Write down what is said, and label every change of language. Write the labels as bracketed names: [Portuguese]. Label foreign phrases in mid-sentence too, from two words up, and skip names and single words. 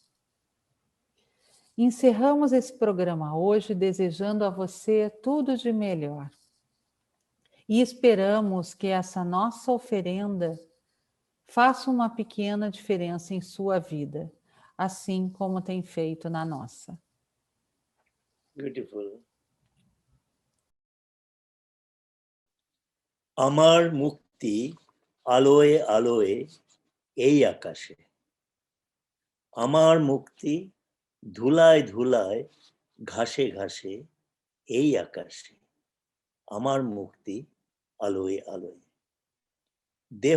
[Portuguese] Encerramos esse programa hoje desejando a você tudo de melhor. E esperamos que essa nossa oferenda faça uma pequena diferença em sua vida, assim como tem feito na nossa. [English] Beautiful. [Bangla] আমার মুক্তি, আলোয় আলোয়, এই আকাশে. আমার মুক্তি, ধুলায় ধুলায় ঘাসে ঘাসে এই আকাশে আমার মুক্তি আলোয় আলোয় দেহ